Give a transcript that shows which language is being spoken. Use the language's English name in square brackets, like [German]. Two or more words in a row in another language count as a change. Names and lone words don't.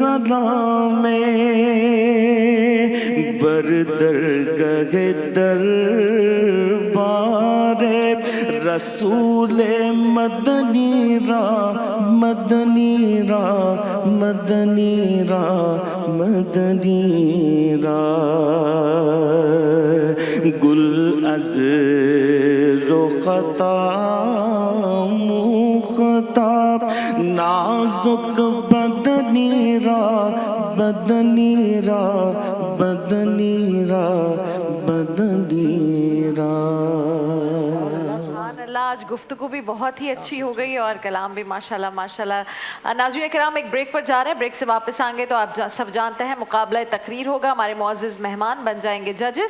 [Persian] میں بردرگہ دربار رسول مدنی را مدنی را مدنی را مدنی را گل از رختا مختاب نازک بدنی را بدنی را بدنی را بدنی را. [Arabic] سبحان اللہ. [Urdu] آج گفتگو بھی بہت ہی اچھی ہو گئی اور کلام بھی ماشاءاللہ ماشاءاللہ. ناظرین کرام ایک بریک پر جا رہے ہیں, بریک سے واپس آئیں گے تو آپ سب جانتے ہیں مقابلہ تقریر ہوگا, ہمارے معزز مہمان بن جائیں گے ججز.